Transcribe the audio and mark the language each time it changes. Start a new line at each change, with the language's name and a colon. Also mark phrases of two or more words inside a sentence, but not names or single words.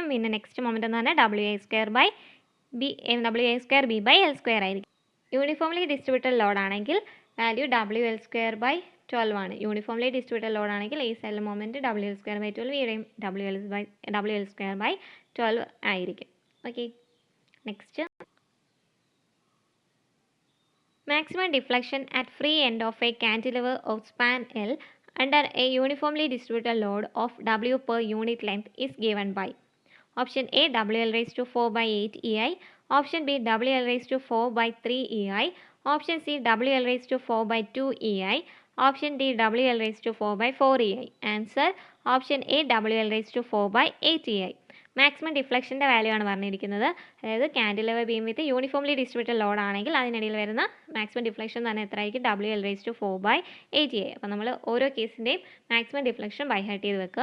Malayalam: പിന്നെ
English: next moment
Malayalam: എന്ന് പറഞ്ഞാൽ WA²B/L² ആയിരിക്കും.
English: uniformly distributed load
Malayalam: ആണെങ്കിൽ വാല്യൂ WL²/12 ആണ്.
English: uniformly distributed load
Malayalam: ആണെങ്കിൽ ഈ സൈഡിൽ മൊമെന്റ് WL²/12, ഇവിടെയും WL²/12 ആയിരിക്കും.
English: Okay. Next, maximum deflection at free end of a cantilever of span L under a uniformly distributed load of W per unit length is given by option A WL/4/8 EI, option B WL/4/3 EI, option C WL/4/2 EI, option D WL/4/4 EI. Answer option A WL/4/8 EI. maximum deflection's
Malayalam: വാല്യൂ ആണ് പറഞ്ഞിരിക്കുന്നത്. അതായത്
English: cantilever beam with uniformly distributed load
Malayalam: ആണെങ്കിൽ അതിനിടയിൽ വരുന്ന
English: maximum deflection
Malayalam: തന്നെ എത്ര ആയിരിക്കും? WL/4/8 EI. അപ്പോൾ നമ്മൾ ഓരോ കേസിൻ്റെയും
English: maximum deflection by heart
Malayalam: ചെയ്ത് വെക്കുക.